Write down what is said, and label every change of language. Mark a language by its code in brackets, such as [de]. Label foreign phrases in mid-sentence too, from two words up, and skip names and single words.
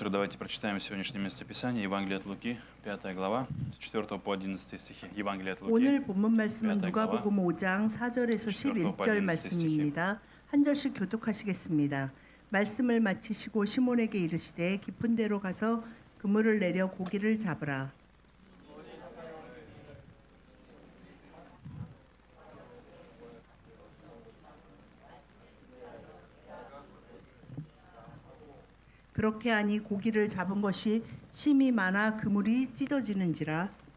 [ru] Петр, давайте прочитаем сегодняшнее местописание, Евангелие от Луки, 5 глава, с 4 по 11 стихи. Евангелие от Луки, [ko] 오늘 본문 말씀은 5 누가복음 5장 4절에서 11절 말씀입니다. 한 절씩 교독하시겠습니다. 말씀을 마치시고 시몬에게 이르시되 깊은 데로 가서 그물을 내려 고기를 잡으라. 그렇게 하니 고기를 잡은 것이 심이 많아 그물이 찢어지는지라.